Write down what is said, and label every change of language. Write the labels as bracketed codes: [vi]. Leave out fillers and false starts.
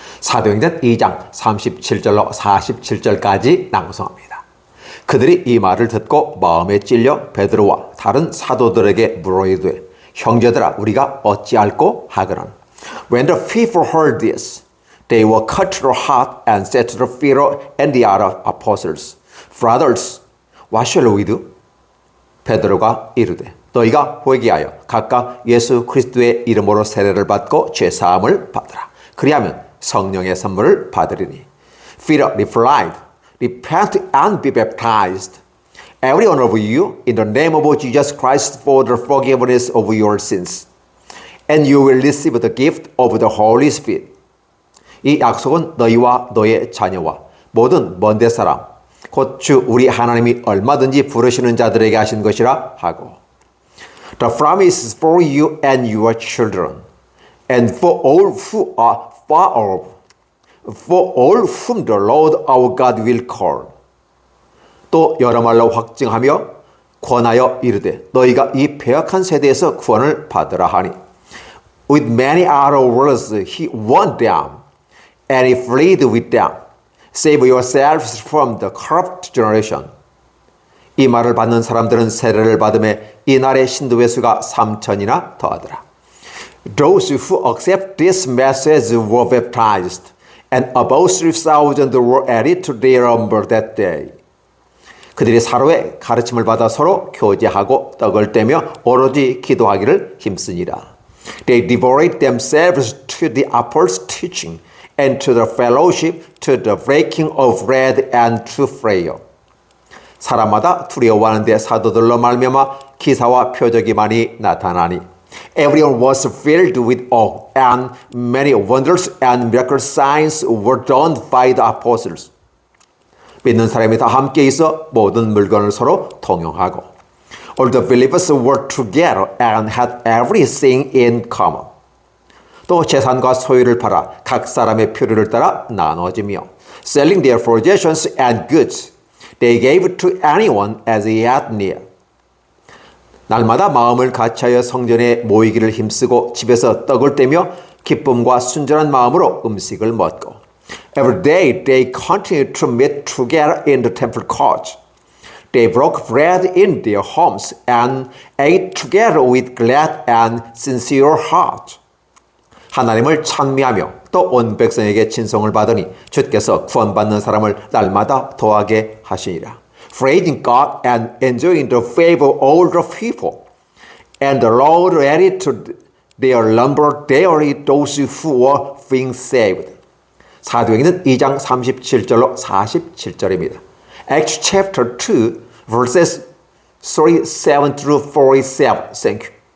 [ko] 사도행전 2장 37절로 47절까지 낭송합니다. 그들이 이 말을 듣고 마음에 찔려 베드로와 다른 사도들에게 물어이르되 형제들아 우리가 어찌할꼬 하거늘 [en] When the people heard this, they were cut to the heart and said to the Pharaoh and the other apostles, Brothers, what shall we do? [ko] 베드로가 이르되 너희가 회개하여 각각 예수 그리스도의 이름으로 세례를 받고 죄사함을 받으라. 그리하면 성령의 선물을 받으리니. [en] Pharaoh replied, Repent and be baptized, every one of you, in the name of Jesus Christ for the forgiveness of your sins, and you will receive the gift of the Holy Spirit. [ko] 이 약속은 너희와 너의 자녀와 모든 먼데 사람 곧 주 우리 하나님이 얼마든지 부르시는 자들에게 하신 것이라 하고 [en] The promise is for you and your children and for all who are far off, for all whom the Lord our God will call. [ko] 또 여러 말로 확증하며 권하여 이르되 너희가 이 배역한 세대에서 구원을 받으라 하니 [en] With many other words he warned them and he pleaded with them. Save yourselves from the corrupt generation. [ko] 이 말을 받는 사람들은 세례를 받음에 이날의 신도의 수가 3,000이나 더하더라. [en] Those who accept this message were baptized, and about 3,000 were added to their number that day. [ko] 그들이 사로의 가르침을 받아 서로 교제하고 떡을 떼며 오로지 기도하기를 힘쓰니라. [en] They devoted themselves to the apostles' teaching, and to the fellowship, to the breaking of bread and to prayer. [ko] 사람마다 두려워하는데 사도들로 말미암아 기사와 표적이 많이 나타나니 [en] Everyone was filled with awe, and many wonders and miracle signs were done by the apostles. [ko] 믿는 사람이 다 함께 있어 모든 물건을 서로 통용하고 [en] All the believers were together and had everything in common. [ko] 또 재산과 소유를 팔아 각 사람의 필요를 따라 나눠지며 [en] selling their possessions and goods, they gave to anyone as he had need. [ko] 날마다 마음을 같이하여 성전에 모이기를 힘쓰고 집에서 떡을 떼며 기쁨과 순전한 마음으로 음식을 먹고 [en] Every day they continued to meet together in the temple courts. They broke bread in their homes and ate together with glad and sincere heart. [ko] 하나님을 찬미하며 또 온 백성에게 친송을 받으니 주께서 구원받는 사람을 날마다 더하게 하시니라. [en] Praising God and enjoying the favor of all the people. And the Lord added to their number daily those who were being saved. [ko] 사도행전 2장 37절로 47절입니다. [en] Acts chapter 2 verses 37 through 47. Thank you.